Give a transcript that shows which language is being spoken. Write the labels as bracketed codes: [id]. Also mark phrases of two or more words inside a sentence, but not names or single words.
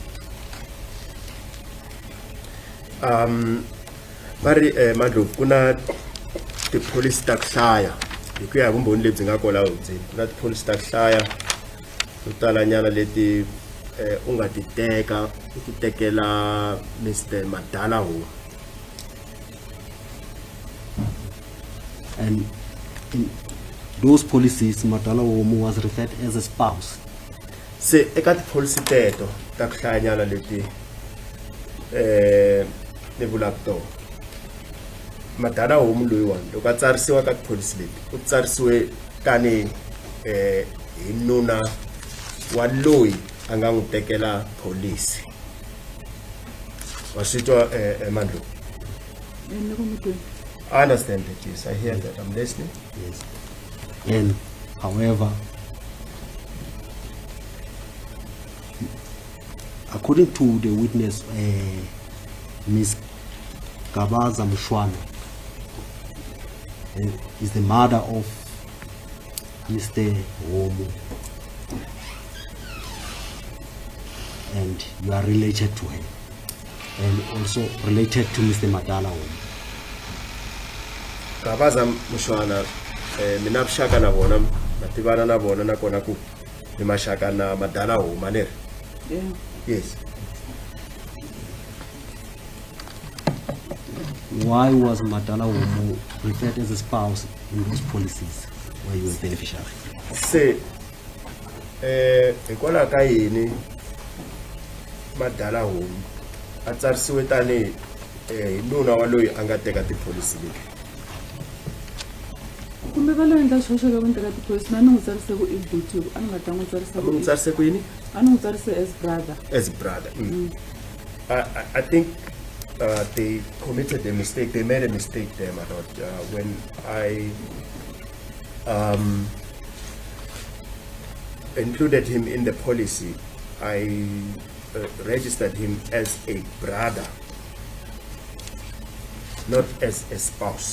[ts] Mari Mandlovu kuna ti-policy ta ku hlaya hi ku ya hi vumbhoni lebyi nga kola hundzeni kuna ti-policy ta ku hlaya to talanyana leti u nga ti teka u ti tekela Mr. Ndlovu. [en] And in those policies, Ndlovu was referred as a spouse. [ts] Se eka ti-policy teto ta ku hlayanyana leti ni vulaka tona Ndlovu loyiwani loko a tsarisiwa ka tipholisi leti u tsarisiwe tani hi nuna wa loyi a nga n'wi tekela polisi wa swi twa Mandlovu. [en] I understand that, yes, I hear that, I'm listening. Yes. And however, according to the witness, Ms. Gabaza Mshwana is the mother of Mr. Ndlovu. and you are related to her, and also related to Mr. Madala Home. [ts] Kabaza Mushwana, mina bushaka na bona, nativana na bona na kona ku ni mashaka na Madala Home ane. [en] Yeah. Yes. Why was Madala Home referred as a spouse in those policies where you were beneficiary? [ts] Se hikwalaho ka yini Madala Home a tsarisiwe tani hi nuna wa loyi a nga teka tipholisi leti? Kumbe va lo endla xihoxo ka ku teka tipholisi na ni n'wi tsarise ku i buti a ni nga ta n'wi tsarisa A mi n'wi tsarise ku yini? a ni n'wi tsarise [en] as brother. As brother. I think they committed a mistake. They made a mistake there, my lord. When I included him in the policy, I registered him as a brother, not as a spouse.